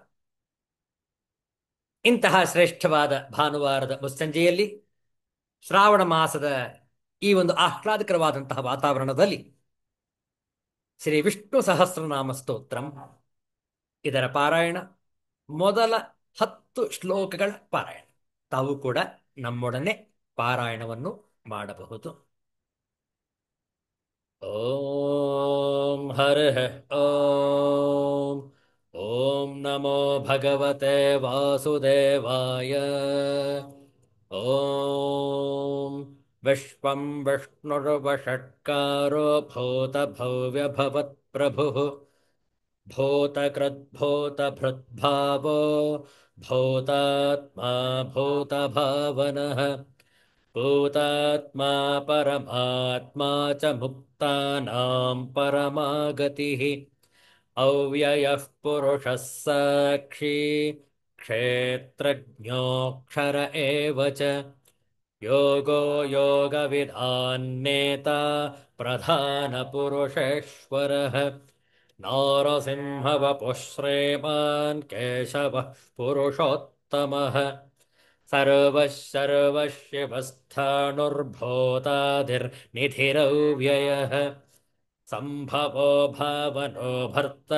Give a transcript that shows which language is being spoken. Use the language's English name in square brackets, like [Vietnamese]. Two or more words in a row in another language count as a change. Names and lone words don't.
[Kannada] ಇಂತಹ ಶ್ರೇಷ್ಠವಾದ ಭಾನುವಾರದ ಮುಸ್ಸಂಜೆಯಲ್ಲಿ ಶ್ರಾವಣ ಮಾಸದ ಈ ಒಂದು ಆಹ್ಲಾದಕರವಾದಂತಹ ವಾತಾವರಣದಲ್ಲಿ ಶ್ರೀ ವಿಷ್ಣು ಸಹಸ್ರನಾಮ ಸ್ತೋತ್ರಂ ಇದರ ಪಾರಾಯಣ, ಮೊದಲ 10 ಶ್ಲೋಕಗಳ ಪಾರಾಯಣ. ತಾವು ಕೂಡ ನಮ್ಮೊಡನೆ ಪಾರಾಯಣವನ್ನು ಮಾಡಬಹುದು. [Sanskrit] ಓಂ ಹರಃ ಓಂ. ಓಂ ನಮೋ ಭಗವತೆ ವಾಸುದೇವಾಯ. ಓಂ ವಿಶ್ವಂ ವಿಷ್ಣುರ್ವಷಟ್ಕಾರೋ ಭೂತಭವ್ಯಭವತ್ ಪ್ರಭುಃ ಭೂತಕೃದ್ಭೂತಭೃದ್ಭಾವೋ ಭೂತಾತ್ಮಾ ಭೂತಭಾವನಃ ಭೂತಾತ್ಮಾ ಪರಮಾತ್ಮಾ ಚ ಮುಕ್ತಾನಾಂ ಪರಮಾಗತಿಃ ಅವ್ಯಯಃ ಪುರುಷಃ ಸಾಕ್ಷಿ ಕ್ಷೇತ್ರಜ್ಞೋಕ್ಷರ ಏವ ಚ ಯೋಗೋ ಯೋಗವಿದಾನ್ನೇತಾ ಪ್ರಧಾನಪುರುಷೇಶ್ವರಃ ನಾರಸಿಂಹವಪುಃ ಶ್ರೀಮಾನ್ ಕೇಶವಃ ಪುರುಷೋತ್ತಮಃ ಸರ್ವಃ ಸರ್ವಶಿವಸ್ಥಾಣುರ್ಭೂತಾದಿರ್ನಿಧಿರವ್ಯಯಃ ಸಂಭವೋ ಭಾವನೋ ಭರ್ತ